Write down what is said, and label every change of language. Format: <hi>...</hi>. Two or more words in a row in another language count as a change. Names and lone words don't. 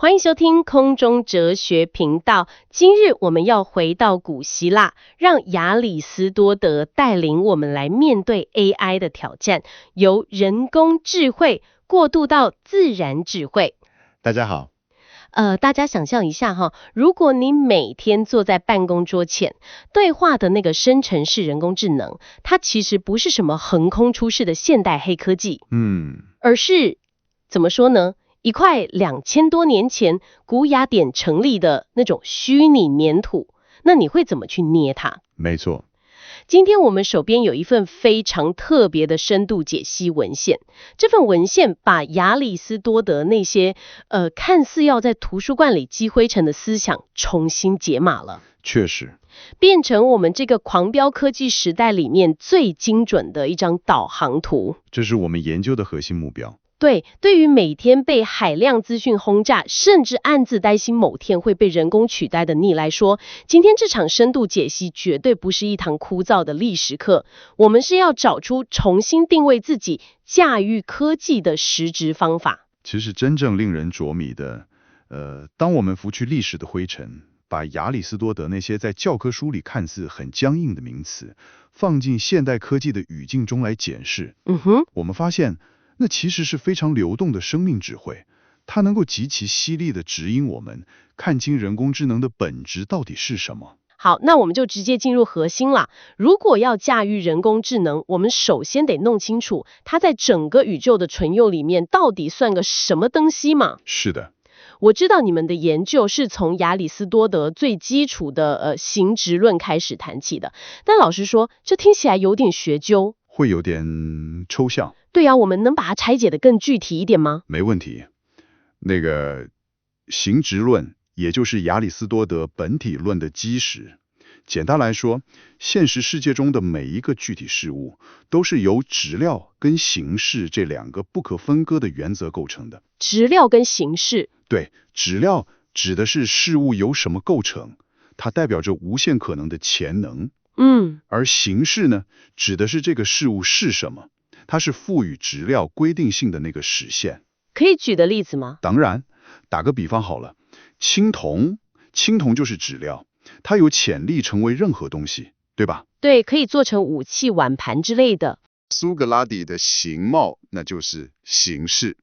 <zh>歡迎收聽空中哲學頻道。今日我們要回到古希臘，讓亞里斯多德帶領我們來面對 AI 的挑戰，由人工智慧過渡到自然智慧。大家好。大家想象一下哈，如果你每天坐在辦公桌前，對話的那個生成式人工智能，它其實不是什麼橫空出世的現代黑科技，而是怎麼說呢？一塊2000多年前古雅典成立的那種虛擬粘土，那你會怎麼去捏它？沒錯。今天我們手邊有一份非常特別的深度解析文獻，這份文獻把亞里斯多德那些看似要在圖書館裡積灰塵的思想重新解碼了，確實，變成我們這個狂飆科技時代裡面最精準的一張導航圖。這是我們研究的核心目標。對，對於每天被海量資訊轟炸，甚至暗自擔心某天會被人工取代的你來說，今天這場深度解析絕對不是一堂枯燥的歷史課，我們是要找出重新定位自己、駕馭科技的實質方法。其實真正令人着迷的，當我們拂去歷史的灰塵，把亞里斯多德那些在教科書裡看似很僵硬的名詞，放進現代科技的語境中來檢視，我們發現，那其實是非常流動的生命智慧，它能夠極其犀利地指引我們看清人工智能的本質到底是什麼。好，那我們就直接進入核心了。如果要駕馭人工智能，我們首先得弄清楚它在整個宇宙的存有裡面到底算個什麼東西嘛？是的。我知道你們的研究是從亞里斯多德最基礎的形質論開始談起的，但老實說，這聽起來有點學究，會有點抽象。對啊，我們能把它拆解得更具體一點嗎？沒問題。那個形質論，也就是亞里斯多德本體論的基石。簡單來說，現實世界中的每一個具體事物，都是由質料跟形式這兩個不可分割的原則構成的。質料跟形式？對，質料指的是事物由什麼構成，它代表着無限可能的潛能。而形式呢，指的是這個事物是什麼。它是賦予質料規定性的那個實現。可以舉個例子嗎？當然，打個比方好了，青銅就是質料，它有潛力成為任何東西，對吧？對，可以做成武器、碗盤之類的。蘇格拉底的形貌，那就是形式。</zh>